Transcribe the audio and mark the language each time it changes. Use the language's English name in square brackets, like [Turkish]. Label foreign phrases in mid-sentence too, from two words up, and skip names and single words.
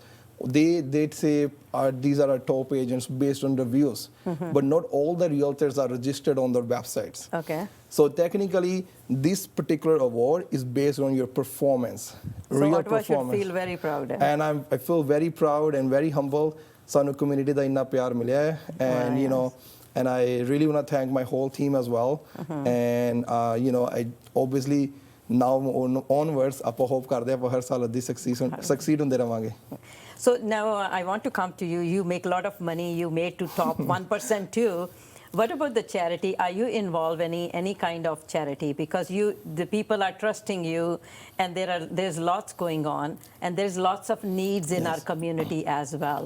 [English] They'd say these are our top agents based on reviews, but not all the realtors are registered on their websites. Okay. So technically, this particular award is based on your performance, So real Ottawa should performance. feel very proud. And I feel very proud and very humble. [Punjabi] ਸਾਨੂੰ community ਦਾ ਇੰਨਾ ਪਿਆਰ ਮਿਲਿਆ ਹੈ. [English] And Wow, and I really want to thank my whole team as well. And I obviously now onwards [Punjabi] ਆਪਾਂ hope ਕਰਦੇ ਆਪਾਂ ਹਰ ਸਾਲ ਅੱਧੀ succeed ਹੁੰਦੇ ਰਵਾਂਗੇ. [English] So now I want to come to you. You make a lot of money. You made to top 1% too. What about the charity? Are you involved in any kind of charity? Because the people are trusting you, and there's lots going on, and there's lots of needs in our community as well.